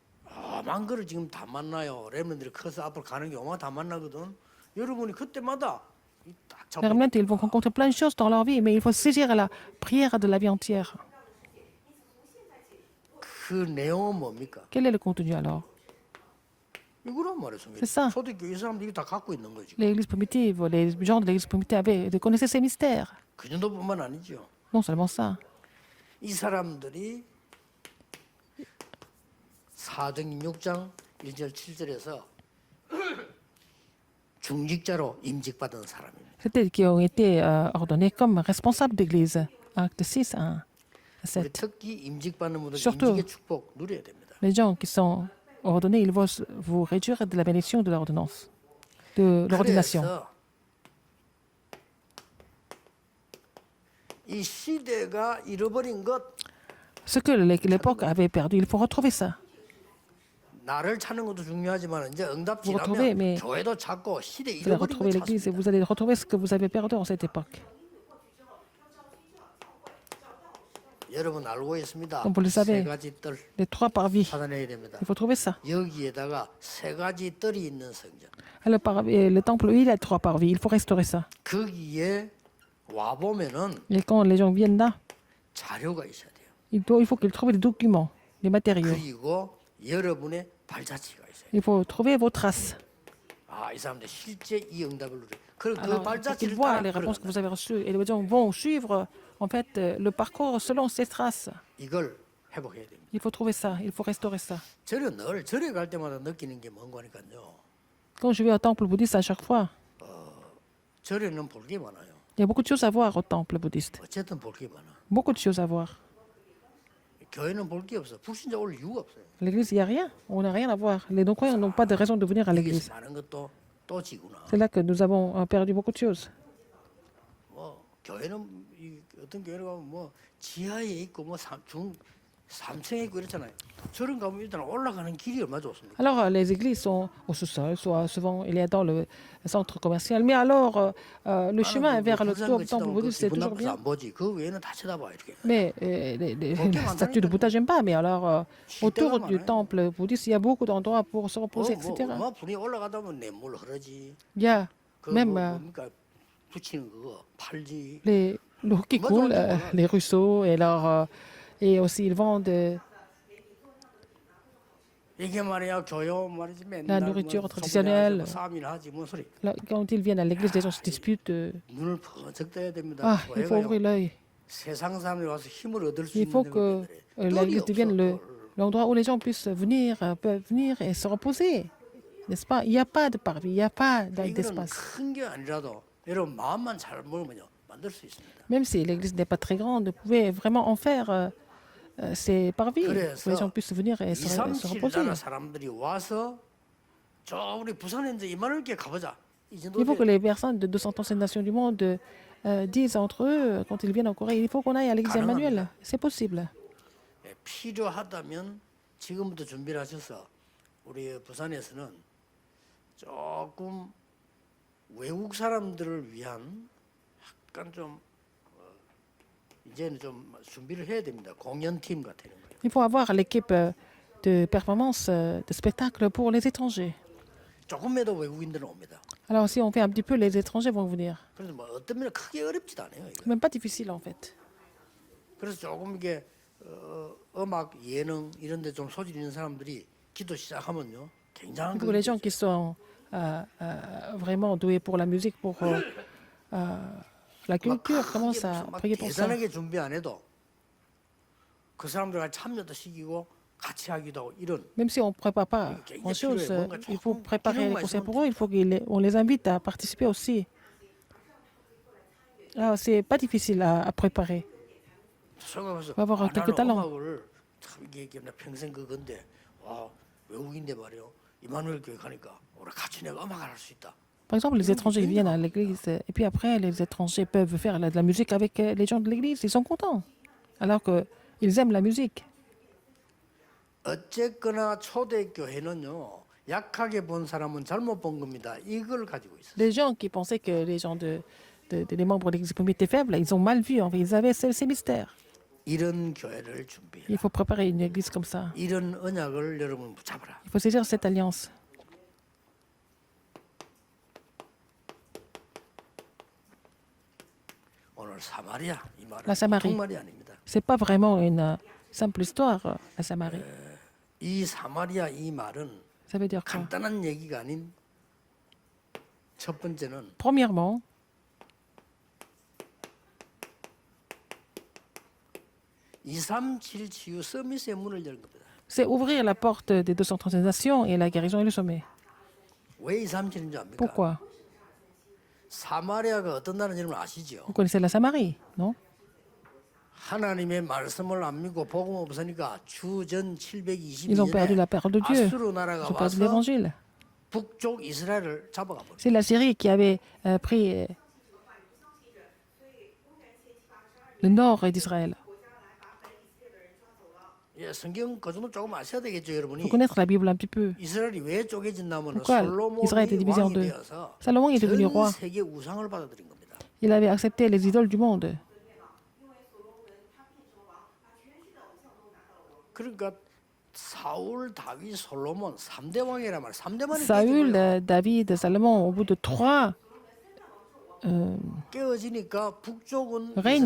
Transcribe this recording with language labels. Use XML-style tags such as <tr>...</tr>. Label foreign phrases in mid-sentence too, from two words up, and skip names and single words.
<ko>거. 요만 거를 지금 다 만나요. 렘넌들이 커서 앞으로 가는 게 요만 다 만나거든. 여러분이 그때마다 딱</ko> <fr>Les remnants, ils vont rencontrer plein de choses dans leur vie, mais il faut saisir la prière de la vie entière.</fr> <ko>그 내용은 뭡니까?</ko> <fr>Quel est le contenu alors?</fr> <ko>이거란 말이에요.</ko> <fr>C'est ça.</fr> <ko>초대교회 이 사람들이 다 갖고 있는 거지.</ko> <fr>L'église primitive, les gens de l'église primitive connaissaient ces mystères.</fr> <ko>그 정도뿐만 아니죠.</ko> <fr>Non seulement ça.</fr> <ko>이 사람들이 사도행전 6장 1절 7절에서 중직자로 임직받은 사람입니다.</ko> <fr>C'était qui ont été ordonnés comme responsables d'église. Acte 6, 1 à</fr> <ko>우리</ko> <fr>7.</fr> <ko>특히 임직받는 분들</ko> <fr>Surtout.</fr> <ko>임직의 축복 누려야 됩니다.</ko> <fr>Les gens qui sont ordonnés, ils vont vous réduire de la bénédiction de l'ordonnance, de l'ordination.</fr> <ko>그래서 이 시대가 잃어버린 것</ko> <fr>Ce que l'époque avait perdu, il faut retrouver ça.</fr> <ko>나를 찾는 것도 중요하지만 이제 응답</ko> <fr>Vous retrouvez,</fr> <ko>지나면</ko> <fr>mais</fr> <ko>교회도 찾고 시대</ko> <fr>vous allez</fr> <ko>잃어버린</ko> <fr>retrouver</fr> <ko>것</ko> <fr>l'église et</fr> <ko>찾습니다.</ko> <fr>vous allez retrouver ce que vous avez perdu en cette époque.</fr> <ko>여러분 알고 있습니다.</ko> <fr>Comme vous le savez.</fr> <ko>세 가지 뜰</ko> <fr>Les 3 parvis,</fr> <ko>찾아내야 됩니다.</ko> <fr>il faut trouver ça.</fr> <ko>여기에다가 세 가지 뜰이 있는 성전.</ko> <fr>Le temple, oui, il a 3 parvis, il faut restaurer ça.</fr> <ko>거기에 와 보면은</ko> <fr>Et quand les gens viennent là,</fr> <ko>자료가 있어야 돼요.</ko> <fr>il faut qu'ils trouvent des documents, des matériaux.</fr> <ko>그리고 여러분의 발자취가 있어요.</ko> <fr>Il faut trouver vos traces.</fr> <ko>아, 이 사람들 실제 이 응답을 누려. 그</ko> <fr>Alors, qu'ils</fr> <ko>발자취를</ko> <fr>voient</fr> <ko>따라</ko> <fr>les réponses que</fr> <ko>걸어간다.</ko> <fr>vous avez reçues et les gens vont suivre en fait le parcours selon ces traces.</fr> <ko>이걸 회복해야 됩니다.</ko> <fr>Il faut trouver ça, il faut restaurer ça.</fr> <ko>저는 늘 절에 갈 때마다 느끼는 게 뭔 거니까요.</ko> <fr>Quand je vais au temple bouddhiste à chaque fois,</fr> <ko>절에는 볼 게 많아요.</ko> <fr>il y a beaucoup de choses à voir au temple bouddhiste.</fr> <ko>어쨌든 볼 게 많아.</ko> <fr>Beaucoup de choses à voir.</fr> <ko>교회는 볼 게 없어. 불신자 올 이유가 없어요.</ko> <fr>L'église, il n'y a rien. On n'a rien à voir. Les non-croyants n'ont pas de raison de venir à l'église.</fr> <ko>여기서 많은 것도 또 지구나.</ko> <fr>C'est là que nous avons perdu beaucoup de choses.</fr> <ko>뭐 교회는 이 어떤 교회를 가면 뭐 지하에 있고 뭐 3층에 있고 이렇잖아요. 저런 가면 일단 올라가는 길이 얼마나 좋습니까?</ko> <fr>Alors, les églises sont au sous-sol, soit souvent il y a dans le centre commercial. Mais alors, le chemin vers le temple bouddhiste, c'est toujours bien.</fr> <ko>안 보지. 그 외에는 다 쳐다봐 이렇게.</ko> <fr>Mais les statues de Bouddha, j'aime pas. Mais alors, autour du temple bouddhiste, il y a beaucoup d'endroits pour se reposer, etc.</fr> <ko>뭐 분이 올라가다 보면 냇물 흐르지.</ko> <fr>Il y a</fr> <ko>그</ko> <fr>même</fr> <ko>뭡니까 붙이는 그거 팔지.</ko> <fr>l'eau qui coule, les ruisseaux, et, alors, et aussi ils vendent</fr> <ko>이게 말이야 교요 말이지 맨날</ko> <fr>La nourriture traditionnelle.</fr> <ko>싸움이나 하지 뭔 소리.</ko> <fr>quand ils viennent à l'église, les gens se disputent.</fr> <ko>눈을 번쩍 떠야 됩니다.</ko> <fr>Ah, il faut</fr> <ko>교회가요.</ko> <fr>ouvrir l'œil.</fr> <ko>세상 사람들이 와서 힘을 얻을 수</ko> <fr>Il faut</fr> <ko>있는</ko> <fr>que l'église devienne l'endroit où les gens puissent venir, peuvent venir et se reposer. N'est-ce pas? Il n'y a pas de parvis, il n'y a pas</fr> <ko>이거는</ko> <fr>d'espace.</fr> <ko>큰 게 아니라도 여러분 마음만 잘 먹으면요 만들 수 있습니다.</ko> <fr>Même si l'église n'est pas très grande, vous pouvez vraiment en faire ces parvis où les gens puissent venir et se 237 reposer.</fr> <ko>나라 사람들이 와서 저 우리 부산에 이제 이만하게 가보자. 이 정도</ko> <fr>Il faut que les personnes de 237 nations du monde disent entre eux, quand ils viennent en Corée, il faut qu'on aille à l'église Emmanuel. C'est possible.</fr> <ko>필요하다면 지금부터 준비를 하셔서 우리 부산에서는 조금 외국 사람들을 위한 약간 좀 이제는 좀 준비를 해야 됩니다. 공연팀 같은 거.</ko> <fr>Il faut avoir l'équipe de performance, de spectacle pour les étrangers.</fr> <ko>조금이라도 외국인들은 옵니다.</ko> <fr>Alors si on fait un petit peu, les étrangers vont venir.</fr> <ko>그래서 뭐 어떤 면에 크게 어렵지도 않아요. 이거.</ko> <fr>C'est même pas difficile en fait.</fr> <ko>그래서 조금 이게 음악, 예능 이런 데 좀 소질 있는 사람들이 기도 시작하면요. 굉장한</ko> <fr>Pour les gens qui sont vraiment doués pour la musique, pour la culture, commencent à prier pour ça.</fr> <ko>대단하게 준비 안 해도 그 사람들과 참여도 시키고 같이 하기도 하고 이런</ko> <fr>Même si on ne prépare pas grand-chose, il faut préparer les concerts pour eux, il faut qu'on les invite à participer aussi. Alors, c'est pas difficile à préparer.</fr> <ko>생각해서</ko> <fr>faut avoir quelques talents.</fr> <ko>음악을 참 이게 나 평생 그건데 와 외국인데 말이요 이마누엘 교회 가니까 우리 같이 내가 음악을 할 수 있다.</ko> <fr>Par exemple, les étrangers ils viennent à l'église et puis après, les étrangers peuvent faire de la musique avec les gens de l'église. Ils sont contents. Alors qu'ils aiment la musique.</fr> <ko>어쨌거나 초대교회는요 약하게 본 사람은 잘못 본 겁니다. 이걸 가지고 있어요.</ko> <fr>Les gens qui pensaient que les gens les membres de l'église primitive étaient faibles, ils ont mal vu. En fait, ils avaient ces mystères.</fr> <ko>이런 교회를 준비해라.</ko> <fr>Il faut préparer une église comme ça.</fr> <ko>이런 언약을 여러분 붙잡아라.</ko> <fr>Il faut saisir cette alliance.</fr> <ko>오늘 사마리아 이 말은</ko> <fr>La Samarie.</fr> <ko>보통 말이 아닙니다.</ko> <fr>C'est pas vraiment une simple histoire, la Samarie.</fr> <ko>이 사마리아 이 말은</ko> <fr>Ça veut dire quoi?</fr> <ko>간단한 얘기가 아닌 첫 번째는</ko> <fr>Premièrement,</fr> <ko>237 치유 서밋의 문을 열 겁니다.</ko> <fr>c'est ouvrir la porte des 230 nations et la guérison et le sommet.</fr> <ko>왜 237인 줄 압니까?</ko> <fr>Pourquoi?</fr> <ko>사마리아가 어떤 나라인지 여러분 아시죠?</ko> <fr>Vous connaissez la Samarie, non?</fr> <ko>하나님의 말씀을 안 믿고 복음 없으니까 주전</ko> <fr>Ils ont perdu</fr> <ko>722년에</ko> <fr>la parole de Dieu.</fr> <ko>아수르</ko> <fr>Ils</fr> <ko>나라가</ko> <fr>ont perdu</fr> <ko>와서</ko> <fr>l'évangile.</fr> <ko>북쪽 이스라엘을 잡아가 버렸어요.</ko> <fr>C'est la Syrie qui avait pris le nord d'Israël.</fr> <ko>예, 성경 그 정도 조금 아셔야 되겠죠,</ko> <fr>Il</fr> <ko>여러분이.</ko> <fr>faut connaître la Bible un petit peu.</fr> <ko>이스라엘이 왜 쪼개진다면</ko> <fr>Pourquoi Israël était</fr> <ko>솔로몬이</ko> <fr>divisé en</fr> <ko>왕이</ko> <fr>deux?</fr> <ko>되어서</ko> <fr>Salomon est devenu</fr> <ko>전</ko> <fr>roi.</fr> <ko>세계 우상을 받아들인 겁니다.</ko> <fr>Il avait accepté les idoles du monde.</fr> <ko>그러니까 사울, 다윗, 솔로몬 3대 왕이란 말이에요. 3대만이</ko> <fr>Saül, David, Salomon, au bout de 3</fr> <ko>깨어지니까 북쪽은</ko> <fr>règnes,</fr>